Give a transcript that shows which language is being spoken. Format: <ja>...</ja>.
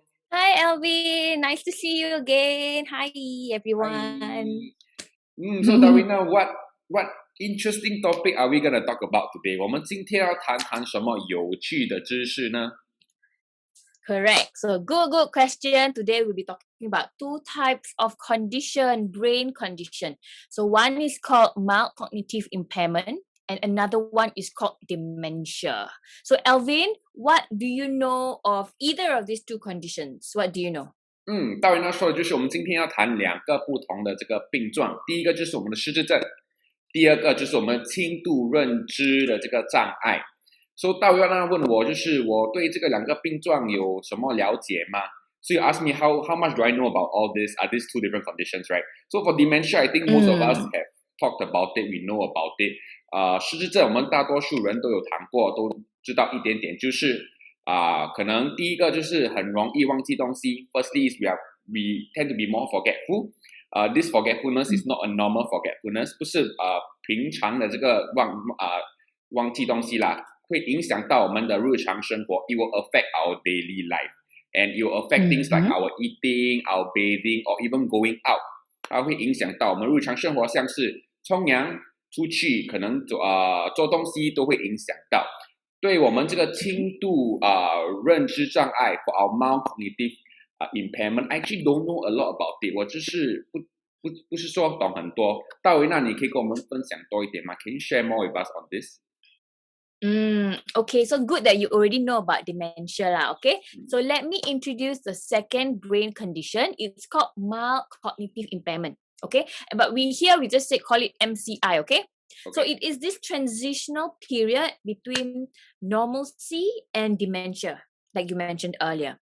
<en>Hi Elvin, nice to see you again. Hi everyone. So Darwina, what interesting topic are we gonna talk about today?</en> <zh>我们今天要谈谈什么有趣的知识呢？</zh> <en>Correct. So good question. Today we'll be talking about two types of condition, brain condition. So one is called mild cognitive impairment and another one is called dementia. So Elvin, what do you know of either of these two conditions? What do you know?</en> <zh>大维娜说的就是我们今天要谈两个不同的这个病状，第一个就是我们的失智症，第二个就是我们轻度认知的这个障碍。</zh> <en>So</en> <zh>大维娜问我，就是我对这个两个病状有什么了解吗？</zh> <en>So you ask me how much do I know about all this? Are these two different conditions, right? So for dementia, I think most of us have talked about it, we know about it.</en> <zh>失智症我们大多数人都有谈过，都知道一点点，就是可能第一个就是很容易忘记东西。</zh> <en>Firstly is we tend to be more forgetful. This forgetfulness is not a normal forgetfulness，</en> <zh>不是平常的这个忘记东西啦，会影响到我们的日常生活。</zh> <en>It will affect our daily life, and it will affect things like our eating, our bathing, or even going out.</en> <zh>它会影响到我们日常生活，像是冲凉、出去，可能做东西都会影响到。对我们这个轻度认知障碍</zh> <en>for our mild cognitive impairment, I actually don't know a lot about it.</en> <zh>我就是不是说懂很多。大维娜，你可以跟我们分享多一点吗？</zh> <en>Can you share more with us on this? Okay, so good that you already know about dementia lah, okay? So let me introduce the second brain condition. It's called mild cognitive impairment, okay? But we just call it MCI, okay? So it is this transitional period between normalcy and dementia, like you mentioned earlier.</en>